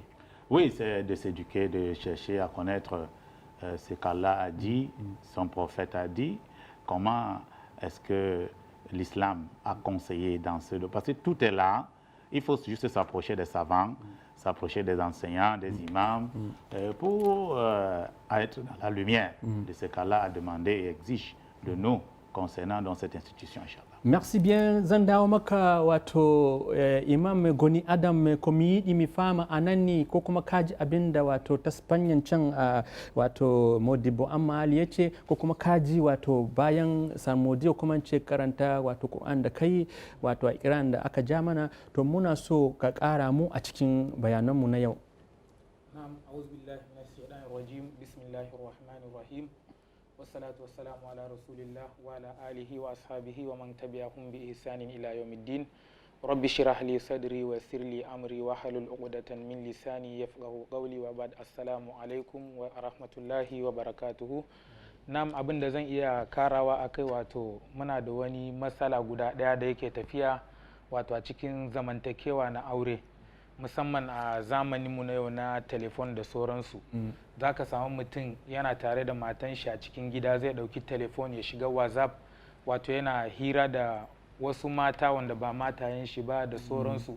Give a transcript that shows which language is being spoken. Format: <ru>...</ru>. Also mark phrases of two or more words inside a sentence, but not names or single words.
<fr>Oui, c'est de s'éduquer, de chercher à connaître ce qu'Allah a dit, son prophète a dit, comment est-ce que l'islam a conseillé dans ce... Parce que tout est là, il faut juste s'approcher des savants, s'approcher des enseignants, des imams, pour être dans la lumière de ce qu'Allah a demandé et exige de nous concernant dans cette institution, Inch'Allah. Merci bien.</fr> <ha>Zan dawo maka wato Imam Goni Adam ko mi yiɗi mi fama anani ko kuma kaji abinda wato ta Spanyan can wato Modibo Amma Ali yace ko kuma kaji wato bayan Salmodiyo kuma ce karanta wato Qur'an da kai wato a Iran da aka ja mana to muna so ka ƙara mu a cikin bayananmu na yau. Na'am,</ha> <ar>أعوذ بالله من الشيطان الرجيم. بسم الله الرحمن الرحيم والصلاة والسلام على رسول الله وعلى آله وأصحابه ومن تبعهم بإحسان إلى يوم الدين. رب اشرح لي صدري ويسر لي أمري واحلل عقدة من لساني يفقهوا قولي وبعد. السلام عليكم ورحمة الله وبركاته.</ar> <ha>Nam, abin da zan iya karawa akai wato muna da wani matsala guda daya da yake tafiya wato a cikin zamantakewa na aure. Musamman a zamaninmu na yau na telefon da sauransu. Za ka samu mutum yana tare da matan shi a cikin gida zai ɗauki telefon ya shiga WhatsApp wato yana hira da wasu mata wanda ba matayen shi ba da sauransu.</ha>